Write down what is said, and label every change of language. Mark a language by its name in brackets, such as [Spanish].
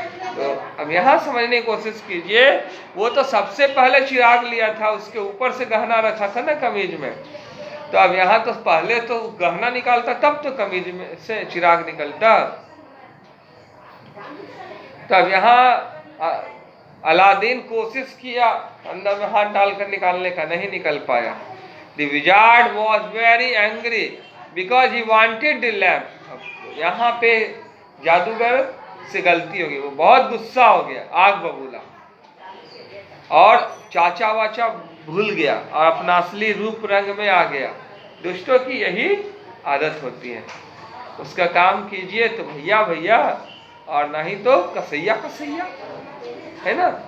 [Hindi] तो अब यहाँ समझने की कोशिश कीजिए, वो तो सबसे पहले चिराग लिया था, उसके ऊपर से गहना रखा था ना कमीज में। तो अब यहाँ तो पहले तो गहना निकालता तब तो कमीज में से चिराग निकलता। तो अब यहाँ अलादीन कोशिश किया अंदर में हाथ डालकर निकालने का, नहीं निकल पाया। [English] The wizard was very angry because he wanted the lamp. [Hindi] यहाँ पे जादूगर से गलती हो गई, वो बहुत गुस्सा हो गया, आग बबूला, और चाचा वाचा भूल गया और अपना असली रूप रंग में आ गया। दुष्टों की यही आदत होती है, उसका काम कीजिए तो भैया भैया और नहीं तो कसैया कसैया, है ना।